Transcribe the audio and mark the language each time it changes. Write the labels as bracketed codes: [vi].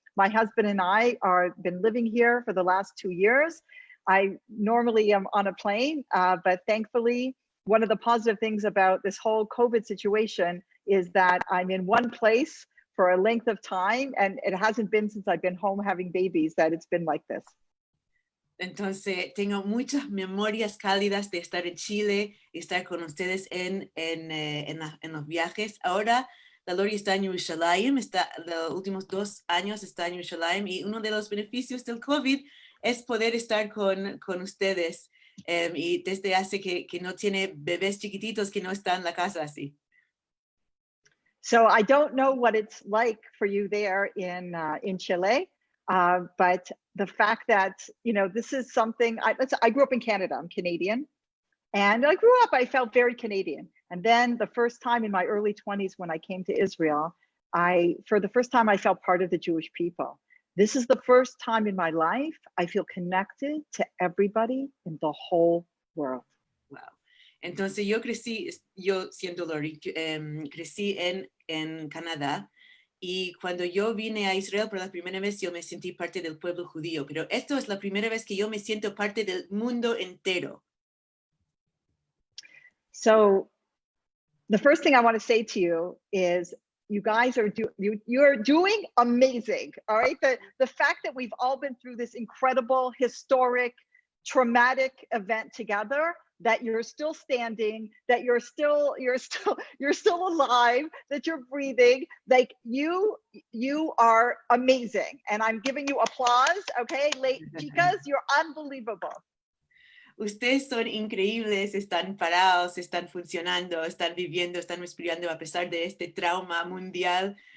[en] My husband and I are been living here for the last 2 years. I normally am on a plane, but thankfully, one of the positive things about this whole COVID situation is that I'm in one place for a length of time, and it hasn't been since I've been home having babies that it's been like this. [es] Entonces, tengo muchas memorias cálidas de estar en Chile y estar con ustedes en los viajes. Ahora, la Lori está en Jerusalén, los últimos 2 años está en Jerusalén, y uno de los beneficios del COVID es poder estar con ustedes. Y desde hace que no tiene bebés chiquititos que no están en la casa así. [en] So I don't know what it's like for you there in Chile, but the fact that, you know, this is something, I grew up in Canada, I'm Canadian, and I grew up, I felt very Canadian. And then the first time in my early 20s when I came to Israel, for the first time I felt part of the Jewish people. This is the first time in my life I feel connected to everybody in the whole world. Wow. [es] Entonces yo siendo Lori, crecí en Canadá, y cuando yo vine a Israel por la primera vez yo me sentí parte del pueblo judío, pero esto es la primera vez que yo me siento parte del mundo entero. [en] So the first thing I want to say to you is you guys are you're doing amazing. All right. The fact that we've all been through this incredible, historic, traumatic event together, that you're still standing, that you're still alive, that you're breathing, like you are amazing. And I'm giving you applause. Okay, chicas, you're unbelievable. [es] Ustedes son increíbles, están parados, están funcionando, están viviendo, están respirando a pesar de este trauma mundial.